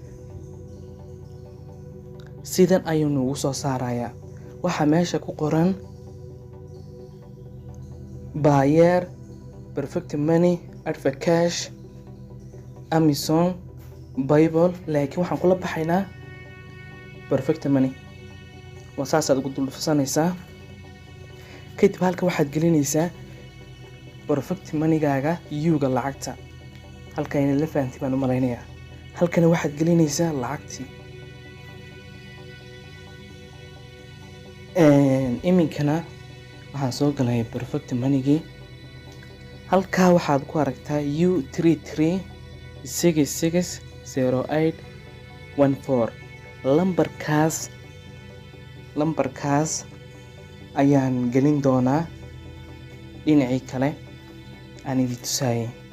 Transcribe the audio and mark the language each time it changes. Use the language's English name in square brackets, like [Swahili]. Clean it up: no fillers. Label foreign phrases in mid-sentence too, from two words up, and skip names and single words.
[Somali] Sidan ayuu nagu soo saarayaa. Waxa meesha ku qoran buyer, perfect money, Advocash, Amazon, Bible. Laakiin waxaan kula baxaynaa perfect money. Waa saasaad ugu dul dhufsanaysaa. Kadib halka waxaad gelinaysaa perfect money-gaaga U-ga lacagta. Halka inay la fahantay baan u malaynayaa. Halkana waxaad gelinaysaa lacagtii. Iminkana waxaan soo galay perfect money-gii. Halkaa waxaad ku aragtaa U33660814. lambarkaas ayaan gelin doonaa dhinacii kale aan idin tusaayay.